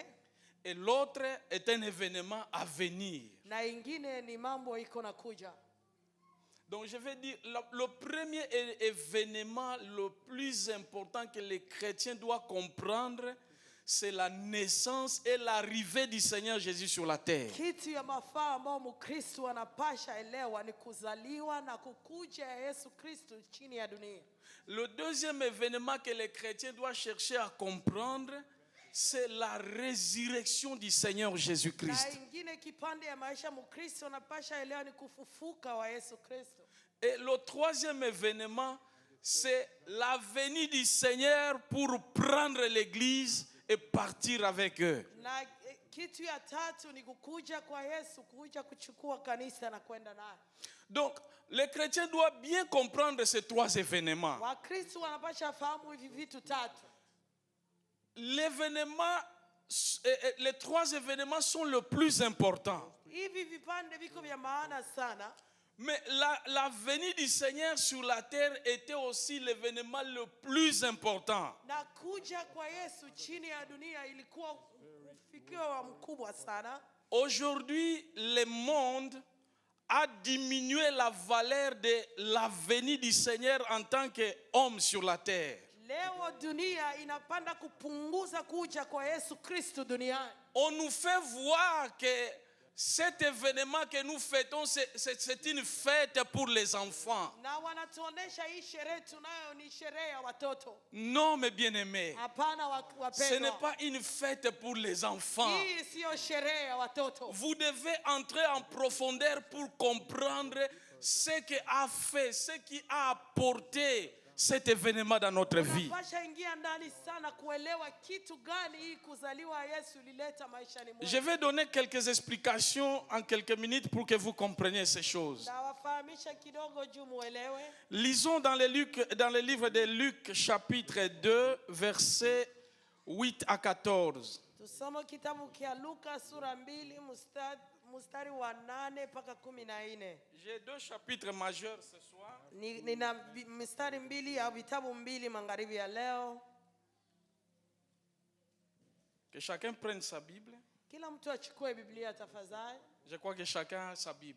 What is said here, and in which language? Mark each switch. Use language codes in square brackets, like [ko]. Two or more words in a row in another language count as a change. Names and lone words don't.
[fr] Et l'autre est un événement à venir. [sw] Na ingine ni mambo iko na kuja. [fr] Donc je vais dire, le premier événement le plus important que les chrétiens doivent comprendre, c'est la naissance et l'arrivée du Seigneur Jésus sur la terre. [sw] Kitu ya mafaa ambao Mkristo anapasha elewa ni kuzaliwa na kukuja Yesu Kristo chini ya dunia. [fr] Le deuxième événement que les chrétiens doivent chercher à comprendre, c'est la résurrection du Seigneur Jésus-Christ. [sw] Na ingine kipande ya maisha Mkristo anapasha elewa ni kufufuka wa Yesu Kristo. [fr] Et le troisième événement, c'est la venue du Seigneur pour prendre l'église et partir avec eux. [sw] Na kitu ya tatu ni kukuja kwa Yesu, kuja kuchukua kanisa na kwenda naye. [fr] Donc, les chrétiens doivent bien comprendre ces trois événements. [sw] Wakristo wanapasha fahamu hivi vitu tatu. [fr] L'événement, les trois événements sont le plus importants. [sw] Hivi vipande viko vya maana sana. [fr] Mais la venue du Seigneur sur la terre était aussi l'événement le plus important. [sw] Na kuja kwa Yesu chini ya dunia ilikuwa ufikio wa mkubwa sana. [fr] Aujourd'hui, le monde a diminué la valeur de la venue du Seigneur en tant qu'homme sur la terre. [sw] Leo dunia inapanda kupunguza kuja kwa Yesu Kristo duniani. [fr] On nous fait voir que cet événement que nous fêtons, c'est une fête pour les enfants. [sw] Na wanatuonesha hii sherehe tunayo ni sherehe ya watoto. [fr] Non, mes bien-aimés. [sw] Hapana wapendwa. [fr] Ce n'est pas une fête pour les enfants. [sw] Hii sio sherehe ya watoto. [fr] Vous devez entrer en profondeur pour comprendre ce qu'a fait, ce qui a apporté cet événement dans notre vie. Je vais donner quelques explications en quelques minutes pour que vous compreniez ces choses. Lisons dans le livre de Luc chapitre 2 versets 8 à 14. [sw] Tusoma kitabu kia Luka sura 2 mstari wa 8 mpaka 14. [fr] J'ai deux chapitres majeurs ce soir. [sw] Nina mstari 2 au vitabu 2 magharibi ya leo. [fr] Que chacun prenne sa Bible. [sw] Kila mtu achukue Biblia tafadhali. [fr] Je crois que chacun a sa Bible.